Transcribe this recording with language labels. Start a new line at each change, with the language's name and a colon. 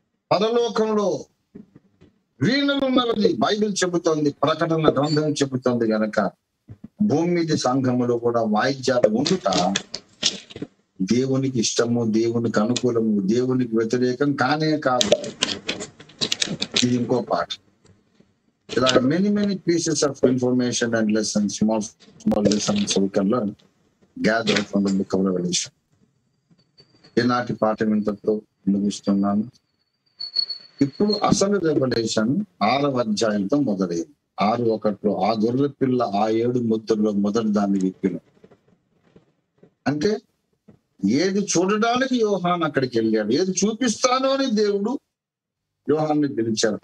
Telugu: పరలోకంలో వీణలు ఉన్నది బైబిల్ చెబుతోంది, ప్రకటన గ్రంథం చెబుతోంది. గనక భూమి మీద సంఘములో కూడా వాయిద్యాలు ఉండుట దేవునికి ఇష్టము, దేవునికి అనుకూలము, దేవునికి వ్యతిరేకం కానే కాదు. ఇది ఇంకో పాట.
English: There are many pieces of information and lessons, small lessons we can learn, gathered from the book of Revelation.
Telugu: ఈనాటి పాఠం ఇంతతో ముగిస్తున్నాను. ఇప్పుడు అసలు రెవల్యూషన్ 6వ అధ్యాయంతో మొదలైంది. 6:1 ఆ గొర్రె పిల్ల ఆ 7 ముద్రలో మొదటి దాన్ని విప్పిన. అంటే ఏది చూడడానికి యోహాను అక్కడికి వెళ్ళాడు, ఏది చూపిస్తాను అని దేవుడు యోహాన్ని పిలిచారు.